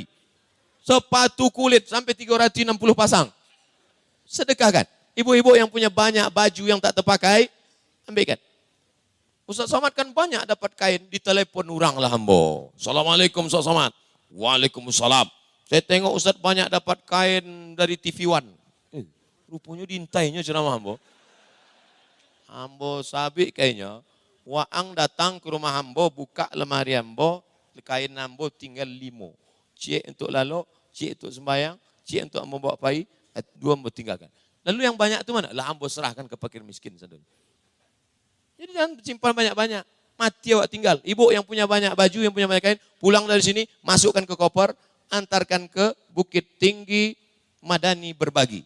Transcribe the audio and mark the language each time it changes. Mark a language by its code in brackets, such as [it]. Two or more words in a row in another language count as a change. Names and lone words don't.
[id] Sepatu kulit sampai 360 pasang. Sedekahkan. Ibu-ibu yang punya banyak baju yang tak terpakai, ambilkan. Ustaz Somad kan banyak dapat kain, ditelepon orang lah hambo. Assalamualaikum Ustaz Somad. Waalaikumsalam. Saya tengok Ustaz banyak dapat kain dari TV One. [min] Rupanya diintainya ceramah hambo. Hambo sabik kayaknya. Waang datang ke rumah hambo, buka lemari hambo, kain hambo tinggal 5. Cik untuk lalu, cik untuk sembahyang, cik untuk membawa pai, 2 hambo tinggalkan. Lalu yang banyak itu mana? Lah hambo serahkan ke fakir miskin saudara. [id] Jadi jangan simpan banyak-banyak. Mati awak tinggal. Ibu yang punya banyak baju, yang punya banyak kain, pulang dari sini, masukkan ke koper, antarkan ke Bukit Tinggi Madani berbagi.